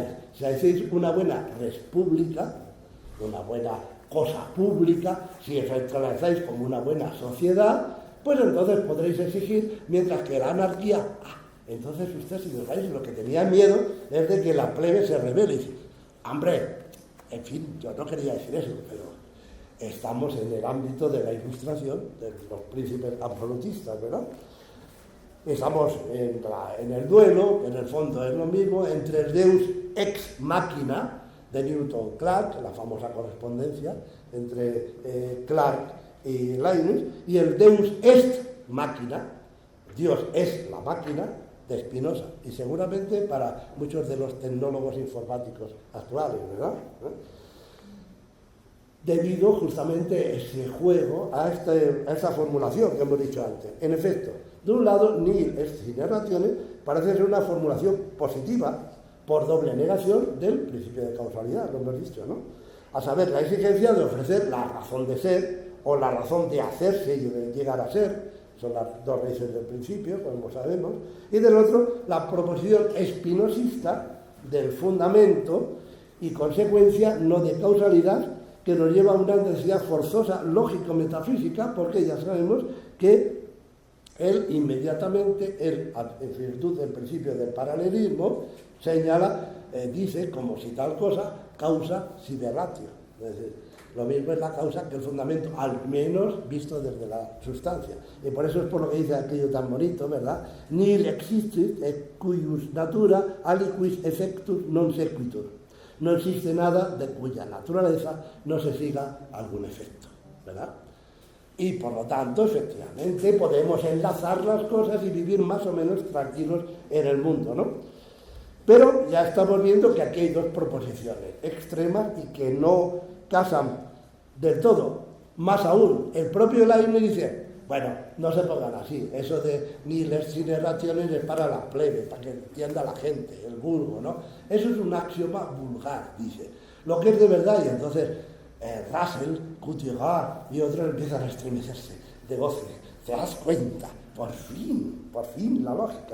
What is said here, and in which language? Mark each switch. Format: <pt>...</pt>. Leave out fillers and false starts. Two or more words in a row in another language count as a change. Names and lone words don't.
<es>Si hacéis una buena república, una buena cosa pública, si os entrelazáis como una buena sociedad, pues entonces podréis exigir, mientras que la anarquía, entonces ustedes, si fijáis, lo que tenía miedo es de que la plebe se rebele y dice, hombre, en fin, yo no quería decir eso, pero estamos en el ámbito de la ilustración de los príncipes absolutistas, ¿verdad? Estamos en el duelo, en el fondo es lo mismo, entre el</es> <la>Deus ex machina</la> <es>de Newton-Clarke, la famosa correspondencia entre Clarke y Leibniz, y el</es> <la>Deus est machina,</la> <es>Dios es la máquina, de Spinoza, y seguramente para muchos de los tecnólogos informáticos actuales, ¿verdad? Debido justamente a ese juego, a esta formulación que hemos dicho antes. En efecto, de un lado,</es> <la>nihil est sine ratione</la> <es>parece ser una formulación positiva por doble negación del principio de causalidad, lo hemos dicho, ¿no? A saber, la exigencia de ofrecer la razón de ser o la razón de hacerse y de llegar a ser, son las dos raíces del principio, como sabemos, y del otro, la proposición espinosista del fundamento y consecuencia no de causalidad, que nos lleva a una necesidad forzosa lógico-metafísica, porque ya sabemos que él inmediatamente, en virtud del principio del paralelismo, señala, dice, como si tal cosa,</es> <la>causa sive ratio.</la> <es>Es decir, lo mismo es la causa que el fundamento, al menos visto desde la sustancia. Y por eso es por lo que dice aquello tan bonito, ¿verdad?</es> <la>Nihil existit et cuius natura aliquis effectus non sequitur.</la> <es>No existe nada de cuya naturaleza no se siga algún efecto, ¿verdad? Y por lo tanto, efectivamente, podemos enlazar las cosas y vivir más o menos tranquilos en el mundo, ¿no? Pero ya estamos viendo que aquí hay dos proposiciones extremas y que no casan del todo. Más aún, el propio Leibniz dice, bueno, no se pongan así, eso de</es> <la>nihil est sine ratione</la> <es>es para la plebe, para que entienda la gente, el vulgo, ¿no? Eso es un axioma vulgar, dice. Lo que es de verdad, y entonces Russell, Couturier y otros empiezan a estremecerse de goce. te das cuenta, por fin la lógica.</es>